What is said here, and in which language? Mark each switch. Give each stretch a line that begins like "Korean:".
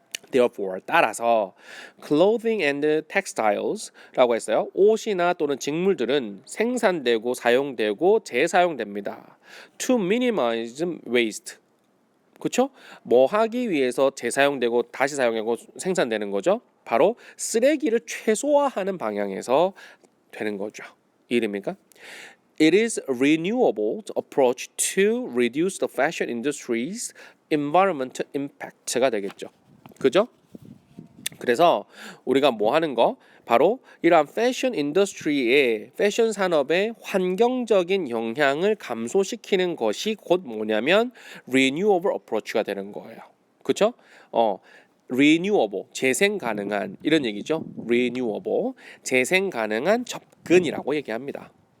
English: Therefore
Korean: 따라서
English: clothing and textiles라고
Korean: 했어요. 옷이나 또는 직물들은 생산되고 사용되고 재사용됩니다.
English: To minimize waste
Korean: 그렇죠? 뭐 하기 위해서 재사용되고 다시 사용하고 생산되는 거죠. 바로 쓰레기를 최소화하는 방향에서 되는 거죠. 이해됩니까?
English: It is a renewable approach to reduce the fashion industry's environmental impact가
Korean: 되겠죠. 그죠? 그래서 우리가 뭐 하는 거? 바로 이러한 패션 인더스트리의 패션 산업의 환경적인 영향을 감소시키는 것이 곧 뭐냐면
English: renewable approach
Korean: 가 되는 거예요. 그렇죠?
English: renewable
Korean: 재생 가능한 이런 얘기죠. renewable 재생 가능한 접근이라고 얘기합니다.